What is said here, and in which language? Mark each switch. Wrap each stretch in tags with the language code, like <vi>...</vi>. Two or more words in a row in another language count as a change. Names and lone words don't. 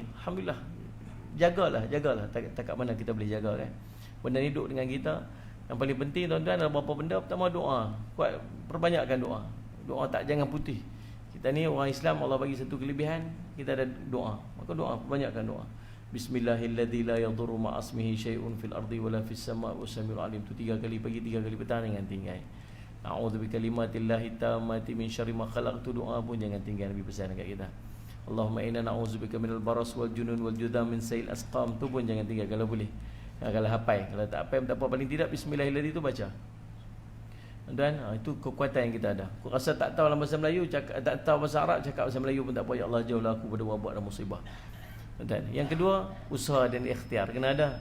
<ms>Alhamdulillah, jagalah takat mana kita boleh jaga, kan? Benda ni duduk dengan kita. Yang paling penting, tuan-tuan, ada beberapa benda. Pertama, doa. Kuat, perbanyakkan doa. Doa tak jangan putih. Kita ni orang Islam, Allah bagi satu kelebihan, kita ada doa. Maka doa, perbanyakkan doa.</ms> <ar>بسم الله الذي لا يضر مع اسمه شيء في الأرض ولا في السماء والسميع العليم.</ar> <ms>Tu 3 kali pagi, 3 kali petang, jangan tinggal.</ms> <ar>أعوذ بكلمات الله التامات من شر ما خلق.</ar> <ms>Tu doa pun jangan tinggal, Nabi pesan dekat kita.</ms> <ar>اللهم إنا نعوذ بك من البرص والجنون والجذام من سيئ الأسقام.</ar> <ms>Tu pun jangan tinggal kalau boleh. Kalau hafal, kalau tak hafal tak apa, paling tidak bismillahirrahmanirrahim tu baca. Dan itu kekuatan yang kita ada. Aku rasa tak tahu dalam bahasa Melayu, cakap, tak tahu bahasa Arab, cakap bahasa Melayu pun tak apa. Ya Allah, jauhlah aku pada wabak dan musibah. Dan yang kedua, usaha dan ikhtiar kena ada.</ms>